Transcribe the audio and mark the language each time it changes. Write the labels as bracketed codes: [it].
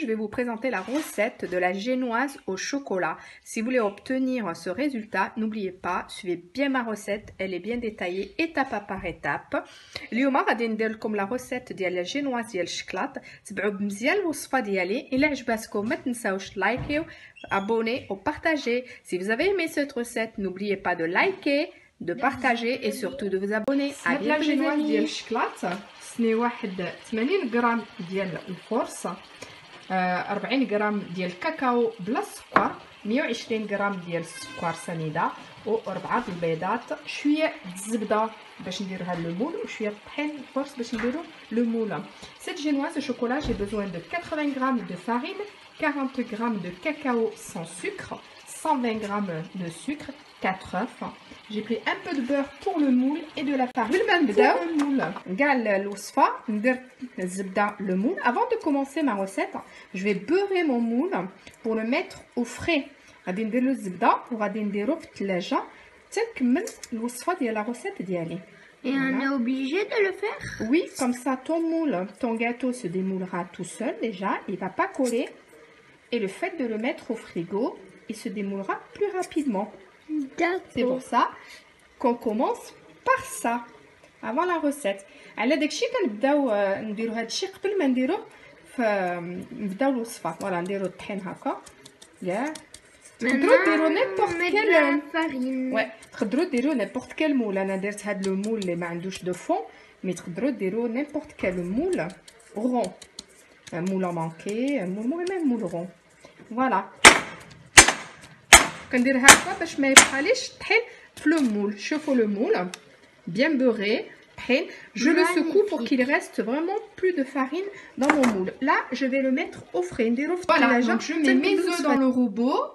[fr] présenter la recette de la génoise au chocolat. Si vous voulez obtenir ce résultat, n'oubliez pas, suivez bien ma recette, elle est bien détaillée étape par étape. [ar] اليوم غادي ندير لكم la recette ديال la génoise ديال الشكلاط. تبعوا مزيان الوصفه ديالي. الا عجباتكم ما تنساوش لايكيو, [fr] abonner ou partager. Si vous avez aimé cette recette, n'oubliez pas de liker, de partager et surtout de vous abonner. À bientôt les amis. [ar] ديال الشكلاط سني واحد 80 غرام ديال الفورص, 40 غرام ديال الكاكاو بلا السكر, 120 غرام ديال السكر سنيده و4 البيضات, شويه الزبده باش نديرو هاد لو مول وشويه الطحين الفورص باش نديرو لو مول. [fr] Cette génoise au chocolat, j'ai besoin de 80 g de farine, 40 g de cacao sans sucre, 120 g de sucre, 4 œufs. J'ai pris un peu de beurre pour le moule et de la farine pour le moule. Le moule. Avant de commencer ma recette, je vais beurrer mon moule pour le mettre au frais. [ar] غادي ندير له الزبده وغادي نديرو في الثلاجه حتى نكمل الوصفه ديال لا recette ديالي. [fr] Et on est obligé de le faire? Oui, comme ça ton moule, ton gâteau se démoulera tout seul déjà, il va pas coller. Et le fait de le mettre au frigo, il se démoulera plus rapidement. C'est pour ça qu'on commence par ça avant la recette. [ar] على داكشي كنبداو نديرو هادشي قبل ما نديروه نبداو الوصفه. فوالا نديرو الطحين هكا ياك. تقدروا ديروا [fr] نيمبورط كيل [ar] تقدروا ديروا نيمبورط كيل مول. انا درت هاد لو مول اللي ما عندوش دو فون, مي تقدروا ديروا [fr] نيمبورط كيل مول رون, مول مانكي, [ar] المهم مول رون. فوالا كندير هكا باش ما يبقاليش الطحين في لو مول. شوفوا لو مول [fr] bien beurré. Je le secoue pour qu'il reste vraiment plus de farine dans mon moule. Là, je vais le mettre au frais. Voilà, donc je mets mes œufs dans le robot.